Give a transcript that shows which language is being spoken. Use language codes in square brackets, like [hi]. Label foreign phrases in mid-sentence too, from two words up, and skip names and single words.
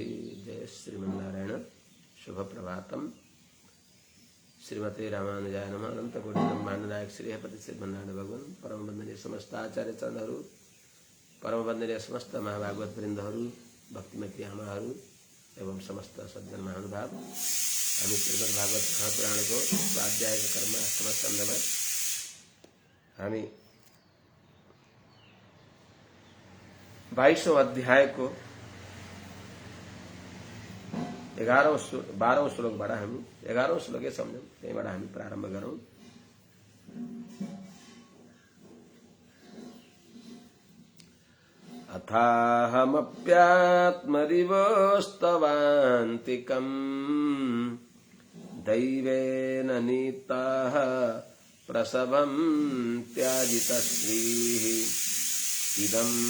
[sa] जय श्रीमन्नारायण। शुभ प्रभातम। श्रीमते रामानुजाय नमः। [ne] अनंत कोटि ब्रह्मांड नायक श्री हरिपति श्रीमन्नारायण भगवान परम वंदनीय समस्त आचार्य चरणहरू, परम वंदनीय समस्त महाभागवत वृन्दहरू, भक्तिमती आमाहरू एवं समस्त सज्जन महानुभाव, हामी श्रीमद् भागवत महापुराणको स्वाध्यायको कर्म अष्टम स्कन्धमा हामी 22औं अध्यायको 12औं श्लोकबाट हामी 11औं श्लोकै सम्झौँ, त्यहीबाट हामी प्रारम्भ गरौँ। [sa] अथाहमप्यात्मरिवोस्तवान्तिकम् दैवेन नीताः प्रसवं त्याजितश्रीः इदं